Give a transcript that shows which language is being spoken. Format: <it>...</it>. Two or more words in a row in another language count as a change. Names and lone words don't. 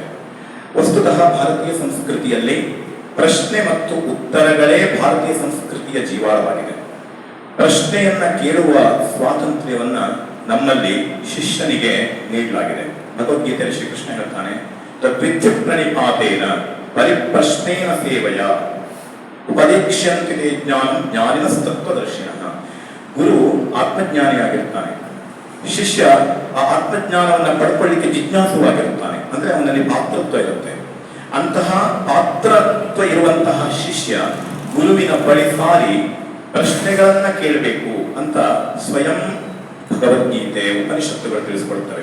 <kn>ವಸ್ತುತಃ ಭಾರತೀಯ ಸಂಸ್ಕೃತಿಯಲ್ಲಿ ಪ್ರಶ್ನೆ ಮತ್ತು ಉತ್ತರಗಳೇ ಭಾರತೀಯ ಸಂಸ್ಕೃತಿಯ ಜೀವಾಳವಾಗಿದೆ. ಪ್ರಶ್ನೆಯನ್ನ ಕೇಳುವ ಸ್ವಾತಂತ್ರ್ಯವನ್ನ ನಮ್ಮಲ್ಲಿ ಶಿಷ್ಯನಿಗೆ ನೀಡಲಾಗಿದೆ. ಭಗವದ್ಗೀತೆಯಲ್ಲಿ ಶ್ರೀಕೃಷ್ಣ ಹೇಳ್ತಾನೆ,</kn> <sa>ತದ್ವಿದ್ಯ ಪ್ರಣಿಪಾತೇನ ಪರಿಪ್ರಶ್ನೇನ ಸೇವಯ ಉಪದೇಕ್ಷ್ಯಂತೆ ಜ್ಞಾನಂ ಜ್ಞಾನಿನಸ್ತತ್ವದರ್ಶಿನಃ.</sa> <kn>ಗುರು ಆತ್ಮಜ್ಞಾನಿಯಾಗಿರ್ತಾನೆ, ಶಿಷ್ಯ ಆ ಆತ್ಮಜ್ಞಾನವನ್ನು ಪಡ್ಕೊಳ್ಳಿಕ್ಕೆ ಜಿಜ್ಞಾಸುವಾಗಿರುತ್ತಾನೆ. ಅಂದ್ರೆ ಅವನಲ್ಲಿ ಪಾತ್ರತ್ವ ಇರುತ್ತೆ. ಅಂತಹ ಪಾತ್ರತ್ವ ಇರುವಂತಹ ಶಿಷ್ಯ ಗುರುವಿನ ಬಳಿ ಸಾರಿ ಪ್ರಶ್ನೆಗಳನ್ನ ಕೇಳಬೇಕು ಅಂತ ಸ್ವಯಂ ಭಗವದ್ಗೀತೆ, ಉಪನಿಷತ್ತುಗಳು ತಿಳಿಸಿಕೊಡ್ತವೆ.</kn>